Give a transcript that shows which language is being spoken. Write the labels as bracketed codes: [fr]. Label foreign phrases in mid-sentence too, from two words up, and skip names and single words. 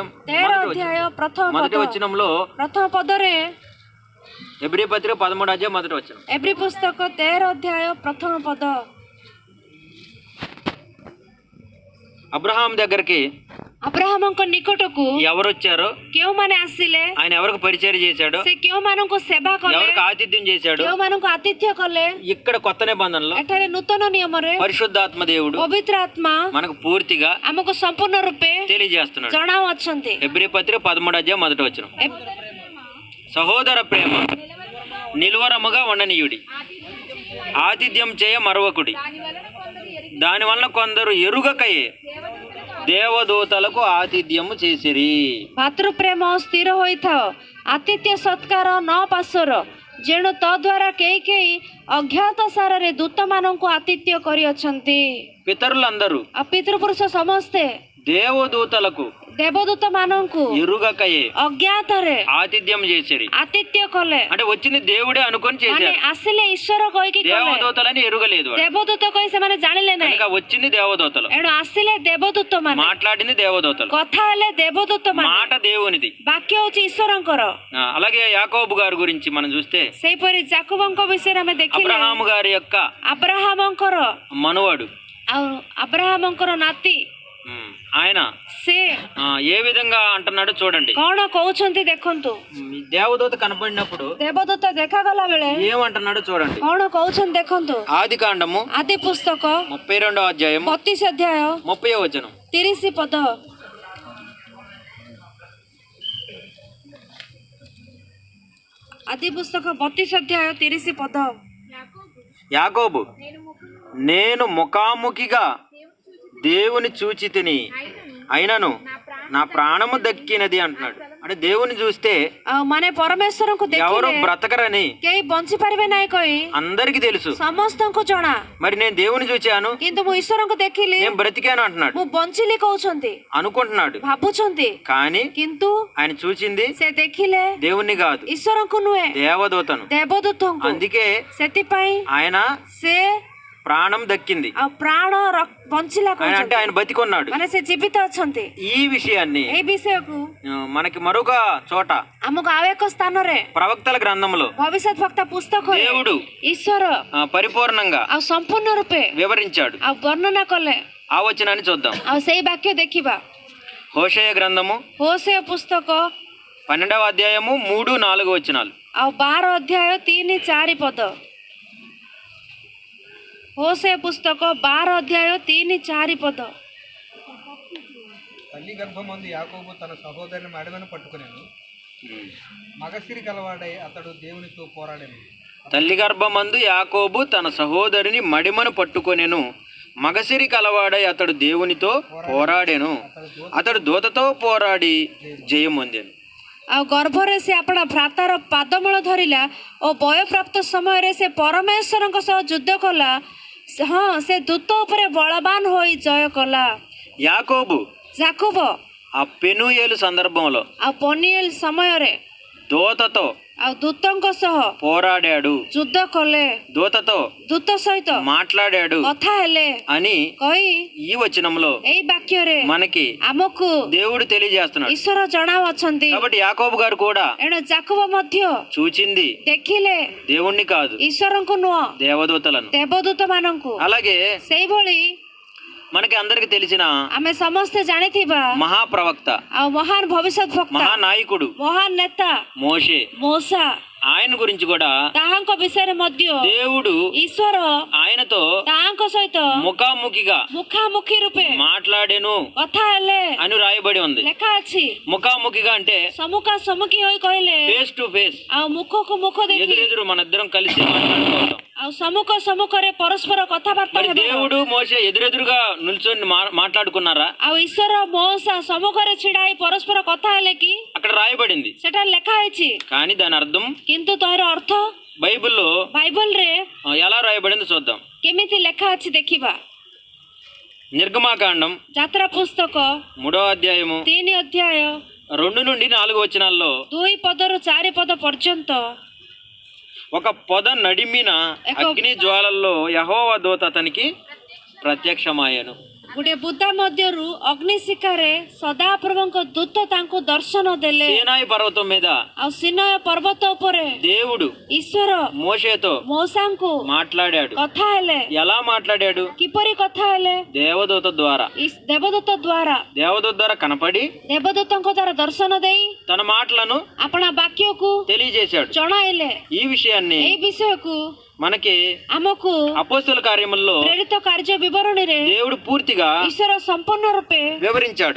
[or] 13 ଅଧ୍ୟାୟ [te] మొదటి [or] ପ୍ରଥମ [te] వచనంలో, [or] ପଦରେ, [te] ఎబ్రీ పత్రిక 13వ అధ్యాయం మొదటి వచనం, [or] ଏବ୍ରୀ ପୁସ୍ତକ 13 ଅଧ୍ୟାୟ ପ୍ରଥମ ପଦ, [te] అబ్రహాం దగ్గరికి [or] ଅବ୍ରାହମଙ୍କ ନିକଟକୁ [te] ఎవరు వచ్చారో, [or] କେଉଁମାନେ ଆସିଲେ, [te] ఆయన ఎవరికి పరిచయం చేశాడో, [or] ସେ କେଉଁମାନଙ୍କୁ ସେବା କଲେ, [te] ఎవరికి ఆతిథ్యం చేశాడో, [or] କେଉଁମାନଙ୍କୁ ଆତିଥ୍ୟ କଲେ, [te] ఇక్కడ కొత్త నిబంధనలో [or] ଏଠାରେ నୂତନ ନିୟମରେ [te] పరిశుద్ధాత్మ దేవుడు [or] ପବିତ୍ର ଆତ୍ମା [te] మనకు పూర్తిగా [or] ଆମକୁ ସମ୍ପୂର୍ଣ୍ଣ ରୂପେ [te] తెలియజేస్తున్నాడు. [or] ଜଣାଉଅଛନ୍ତି। [te] ఎబ్రీ పత్రిక 13వ అధ్యాయం మొదటి వచనం, సహోదర ప్రేమ నిలువరముగా ఉండనీయుడి, ఆతిథ్యం చేయ మరొకడి, దాని వలన కొందరు ఎరుగకయే దేవదూతలకు ఆతిథ్యము చేసిరి. [or] ଭାତୃପ୍ରେମ ସ୍ଥିର ହୋଇଥାଅ, ଆତିଥ୍ୟ ସତ୍କାର ନ ପାଶୋର, ଯେଣୁ ତଦ୍ୱାରା କେହି କେହି ଅଜ୍ଞାତ ସାରରେ ଦୂତମାନଙ୍କୁ ଆତିଥ୍ୟ କରିଅଛନ୍ତି। [te] పితరులందరూ [or] ଆଉ ପିତୃପୁରୁଷ ସମସ୍ତେ [te] దేవదూతలకు [or] ଦେବଦୂତ ମାନଙ୍କୁ [te] ఎరుగకయే [or] ଅଜ୍ଞାତରେ [te] ఆతిథ్యం చేసిరి. [or] ଆତିଥ୍ୟ କଲେ। [te] అంటే వచ్చింది దేవుడే అనుకొని [or] ମାନେ [te] చేశారు. [or] ଆସିଲେ ଈଶ୍ୱର କହିକି କଲେ, [te] దేవదూతలని ఎరుగలేదు వాడు. [or] ଦେବଦୂତ କହି ସେମାନେ ଜାଣିଲେ ନାହିଁ। [te] కనుక వచ్చింది దేవదూతలు, [or] ଏଣୁ ଆସିଲେ ଦେବଦୂତ ମାନେ, [te] మాట్లాడింది దేవదూతలు, [or] କଥା ହେଲେ ଦେବଦୂତ ମାନେ, [te] మాట దేవునిది. [or] ବାକ୍ୟ ହଉଛି ଈଶ୍ୱରଙ୍କର। [te] అలాగే యాకోబు గారి గురించి మనం చూస్తే, [or] ସେହିପରି ଯାକୋବଙ୍କ ବିଷୟରେ ଆମେ ଦେଖିଲେ, [te] అబ్రహాము గారి యొక్క [or] అబ్రాహాମଙ୍କର [te] మనువాడు, [or] ଆଉ అబ్రాహాମଙ୍କର ନାତି, [te] ఆయన [or] ସେ [te] ఏ విధంగా అంటున్నాడో చూడండి. [or] କଣ କହୁଛନ୍ତି ଦେଖନ୍ତୁ। [te] దేవదూత కనపడినప్పుడు [or] ଦେବଦୂତ ଦେଖାଗଲା ବେଳେ [te] ఏమంటున్నాడో చూడండి. [or] କଣ କହୁଛନ୍ତି ଦେଖନ୍ତୁ। [te] ఆది కాండము [or] ଆଦି ପୁସ୍ତକ [te] 32వ అధ్యాయం [or] 32 ଅଧ୍ୟାୟ [te] 30వ వచనం, [or] 30 ପଦ, ଆଦି ପୁସ୍ତକ 32 ଅଧ୍ୟାୟ 30 ପଦ, [te] యాకోబు నేను ముఖాముఖిగా దేవుని చూచి తిని అయినను నా ప్రాణము దక్కినది అంటున్నాడు. అంటే దేవుని చూస్తే [or] ଆଉ ମାନେ ପରମେଶ୍ୱରଙ୍କୁ [te] ఎవరు [or] ଦେଖିଲେ [te] బ్రతకరని [or] କେହି ବଞ୍ଚି ପାରିବେ ନାହିଁ କହି [te] అందరికి తెలుసు. [or] ସମସ୍ତଙ୍କୁ ଜଣା। [te] మరి నేను దేవుని చూచాను, [or] କିନ୍ତୁ ମୁଁ ଈଶ୍ୱରଙ୍କୁ ଦେଖିଲି, [te] నేను బ్రతికాను అంటున్నాడు, [or] ମୁଁ ବଞ୍ଚିଲି କହୁଛନ୍ତି, [te] అనుకుంటున్నాడు. [or] ଭାବୁଛନ୍ତି, [te] కానీ [or] କିନ୍ତୁ [te] ఆయన చూచింది [or] ସେ ଦେଖିଲେ [te] దేవుణ్ణి కాదు, [or] ଈଶ୍ୱରଙ୍କୁ ନୁହେଁ, [te] దేవదూతను. [or] ଦେବଦୂତଙ୍କୁ। [te] అందుకే [or] ସେଥିପାଇଁ [te] ఆయన [or] ସେ [te] ప్రాణం దక్కింది. [or] ଆଉ ପ୍ରାଣ ବଞ୍ଚିଲା [te] ఆయన అంటే [or] କହୁଛନ୍ତି, [te] ఆయన బతికున్నాడు. [or] ମାନେ ସେ ଜୀବିତ ଅଛନ୍ତି। [te] ఈ విషయాన్ని [or] ଏଇ ବିଷୟକୁ [te] మనకి మరొక చోట [or] ଆମକୁ ଆଉ ଏକ ସ୍ଥାନରେ [te] ప్రవక్తల గ్రంథంలో [or] ଭବିଷ୍ୟତ ବକ୍ତା ପୁସ୍ତକରେ [te] దేవుడు [or] ଈଶ୍ୱର [te] పరిపూర్ణంగా [or] ଆଉ ସମ୍ପୂର୍ଣ୍ଣ ରୂପେ [te] వివరించాడు. [or] ଆଉ ବର୍ଣ୍ଣନା କଲେ। [te] ఆ వచనాన్ని చూద్దాం. [or] ଆଉ ସେଇ ବାକ୍ୟ ଦେଖିବା। [te] హోషేయ గ్రంథము [or] ହୋସେୟ ପୁସ୍ତକ [te] 12వ అధ్యాయము 3-4 వచనాలు, [or] ଆଉ 12 ଅଧ୍ୟାୟ 3-4 ପଦ। ହୋସେୟ పుస్తକ 12 ଅଧ୍ୟାୟ 3-4 పଦ। [te] తల్లి గర్భమందు యాకోబు తన సహోదరుని మడిమను పట్టుకునేను, మగసిరి కలవాడై అతడు దేవునితో పోరాడెను. తల్లి గర్భమందు యాకోబు తన సహోదరిని మడిమను పట్టుకొనెను, మగసిరి కలవాడై అతడు దేవునితో పోరాడెను, అతడు దూతతో పోరాడి జయమొందెను. [or] ଆଉ ଗର୍ଭରେ ସେ ଆପଣା ଭ୍ରାତାର ପାଦମୂଳ ଧରିଲା ଓ ବୟପ୍ରାପ୍ତ ସମୟରେ ସେ ପରମେଶ୍ୱରଙ୍କ ସହ ଯୁଦ୍ଧ କଲା। ହଁ, ସେ ଦୂତ ଉପରେ ବଳବାନ ହୋଇ ଜୟ କଲା। [te] యాకోబు [or] ଯାକୋବ [te] ఆ పెనూయేలు సందర్భంలో [or] ଆଉ ପନିଏଲ ସମୟରେ [te] దూతతో [or] ଆଉ ଦୂତଙ୍କ ସହ [te] పోరాడాడు, [or] ଯୁଦ୍ଧ କଲେ, [te] దూతతో [or] ଦୂତ ସହିତ [te] మాట్లాడాడు [or] କଥା ହେଲେ [te] అని [or] କହି [te] ఈ వచనంలో [or] ଏଇ ବାକ୍ୟରେ [te] మనకి [or] ଆମକୁ [te] దేవుడు తెలియజేస్తున్నాడు. [or] ଈଶ୍ୱର ଜଣାଉଅଛନ୍ତି। [te] కాబట్టి యాకోబు గారు కూడా [or] ଏଣୁ ଯାକୋବ ମଧ୍ୟ [te] చూచింది [or] ଦେଖିଲେ [te] దేవుణ్ణి కాదు, [or] ଈଶ୍ୱରଙ୍କୁ ନୁହଁ, [te] దేవదూతలను. [or] ଦେବଦୂତ ମାନଙ୍କୁ। [te] అలాగే [or] ସେଇଭଳି [te] మనకి అందరికి తెలిసిన [or] ଆମେ ସମସ୍ତେ ଜାଣିଥିବା [te] మహాప్రవక్త, [or] ଆଉ ମହାନ ଭବିଷ୍ୟତ ବକ୍ତା, [te] మహానాయకుడు [or] ମହାନ ନେତା [te] మోషే, [or] ମୂଷା, [te] ఆయన గురించి కూడా [or] ତାହାଙ୍କ ବିଷୟରେ ମଧ୍ୟ [te] దేవుడు [or] ଈଶ୍ୱର [te] ఆయనతో [or] ତାହାଙ୍କ ସହିତ [te] ముఖాముఖిగా [or] ମୁଖାମୁଖି ରୂପେ [te] మాట్లాడెను [or] କଥା ହେଲେ [te] అని రాయబడి ఉంది. [or] ଲେଖା ଅଛି। [te] ముఖాముఖిగా అంటే [or] ସମ୍ମୁଖା ସମ୍ମୁଖୀ ହୋଇ କହିଲେ [en] face to face, [or] ଆଉ ମୁଖକୁ ମୁଖ ଦେଖି [te] ఎదురెదురు మన ఇద్దరం కలిసి మాట్లాడుకోవడం. [or] ଆଉ ସମ୍ମୁଖ ସମ୍ମୁଖରେ ପରସ୍ପର କଥାବାର୍ତ୍ତା [te] మరి [or] ହେବାର। [te] దేవుడు మోషే ఎదురెదురుగా నిల్చొని మాట్లాడుకున్నారా? [or] ଆଉ ଈଶ୍ୱର ମଉସା ସମ୍ମୁଖରେ ଛିଡା ହେଇ ପରସ୍ପର କଥା ହେଲେ କି? [te] అక్కడ రాయబడింది. [or] ସେଟା ଲେଖା ହେଇଛି, [te] కానీ దాని అర్థం [or] କିନ୍ତୁ ତୋର ଅର୍ଥ [te] బైబిల్లో [or] ବାଇବଲରେ [te] ఎలా రాయబడిందో చూద్దాం. [or] କେମିତି ଲେଖା ଅଛି ଦେଖିବା। [te] నిర్గమాకాండం [or] ଯାତ୍ରା ପୁସ୍ତକ [te] 3వ అధ్యాయము [or] 3 ଅଧ୍ୟାୟ [te] 2 నుండి 4 వచనాల్లో [or] 2 ପଦରୁ 4 ପଦ ପର୍ଯ୍ୟନ୍ତ [te] ఒక పొద నడిమిన అగ్ని జ్వాలల్లో యెహోవా దూత అతనికి ప్రత్యక్షమాయను. [or] ଗୋଟିଏ ବୁଦା ମଧ୍ୟରୁ ଅଗ୍ନି ଶିଖାରେ ସଦାପ୍ରଭୁଙ୍କ ଦୂତ ତାଙ୍କୁ ଦର୍ଶନ ଦେଲେ। [te] సీనాయి పర్వతం మీద [or] ଆଉ ସିନୟ ପର୍ବତ ଉପରେ [te] దేవుడు [or] ଈଶ୍ୱର [te] మోషేతో [or] ମଉସାଙ୍କୁ [te] మాట్లాడాడు. [or] କଥା ହେଲେ। [te] ఎలా మాట్లాడాడు? [or] କିପରି କଥା ହେଲେ? [te] దేవదూత ద్వారా. [or] ଦେବଦୂତ ଦ୍ୱାରା, [te] దేవదూత ద్వారా కనపడి [or] ଦେବଦୂତଙ୍କ ଦ୍ୱାରା ଦର୍ଶନ ଦେଇ [te] తన మాటలను [or] ଆପଣା ବାକ୍ୟକୁ [te] తెలియజేశాడు. [or] ଜଣାଇଲେ। [te] ఈ విషయాన్ని [or] ଏହି ବିଷୟକୁ [te] మనకి [or] ଆମକୁ [te] అపోస్తల కార్యముల్లో [or] ପ୍ରେରିତ କାର୍ଯ୍ୟ ବିବରଣୀରେ [te] దేవుడు పూర్తిగా [or] ଈଶ୍ୱର ସମ୍ପୂର୍ଣ୍ଣ ରୂପେ [te] వివరించాడు.